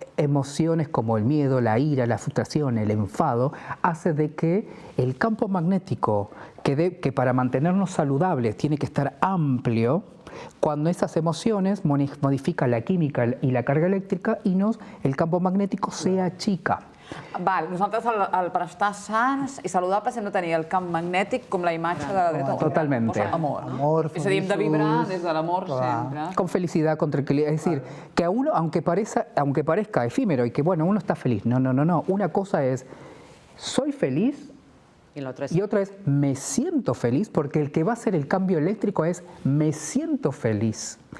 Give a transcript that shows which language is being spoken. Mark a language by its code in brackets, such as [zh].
[es] emociones como el miedo, la ira, la frustración, el enfado, hace de que el campo magnético, que para mantenernos saludables tiene que estar amplio, cuando esas emociones modifican la química y la carga eléctrica y el campo magnético se achica. [ca] Val, nosaltres per estar sants i saludables hem de tenir el camp magnètic com la imatge de [es] Totalmente. Amor. Amor, [ca] És a dir, hem de vibrar feliços. des de l'amor sempre. [es] Con felicidad, con tranquilidad. Es decir, que a uno, aunque parezca efímero y que bueno, uno está feliz. No. Una cosa es, soy feliz. Y la otra es... Y otra es, me siento feliz, porque el que va a hacer el cambio eléctrico es, me siento feliz.